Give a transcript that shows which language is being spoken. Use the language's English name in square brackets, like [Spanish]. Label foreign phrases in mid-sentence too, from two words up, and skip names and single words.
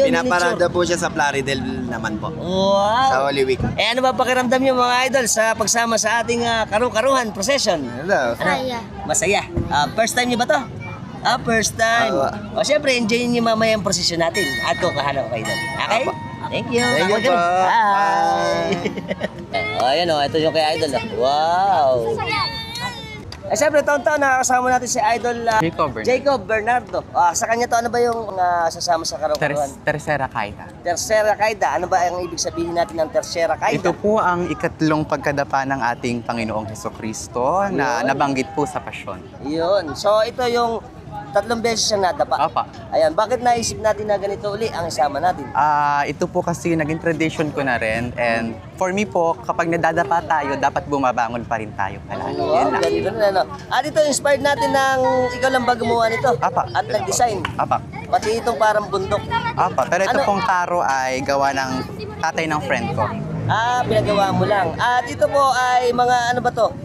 [Filipino] Pinaparada po siya sa Plaridel naman po. Wow! Sa Holy Week. Ano ba pakiramdam niyo mga idol sa pagsama sa ating karu-karuhan procession? Hello. Masaya. Masaya. [English] First time [Filipino] niyo ba to? [English] First time. [Filipino] Awa. Syempre, enjoy niyo mamaya yung procession natin. At kukahanap ko kayo doon. Okay? Awa. [English] Thank you. Thank you [Filipino] Ako ganun. po. Bye. Ayan ito yung kay Idol. Wow! Siyempre, taon-taon nakakasama natin si Idol Jacob Bernardo. Sa kanya to, ano ba yung sasama sa karawakan? Tercera Kaida. Tercera Kaida. Ano ba ang ibig sabihin natin ng Tercera Kaida? Ito po ang ikatlong pagkadapa ng ating Panginoong Hesukristo na nabanggit po sa pasyon. Yun. So, ito yung 3 beses siyang nadapa. Apa. Ayan, bakit naisip natin na ganito uli ang isama natin? Ito po kasi naging tradition ko na rin, [English] and for me [Filipino] po, kapag nadadapa tayo, dapat bumabangon pa rin tayo palagi. Yan lang. Ganito na, no? At ito, inspired natin ng ikaw lang ba gumawa nito? Apa. At nag-design. Apa. Pati itong parang bundok. Apa. Pero ito Ano? pong karo ay gawa ng tatay ng friend ko. Pinagawa mo lang. At ito po ay mga ano ba to?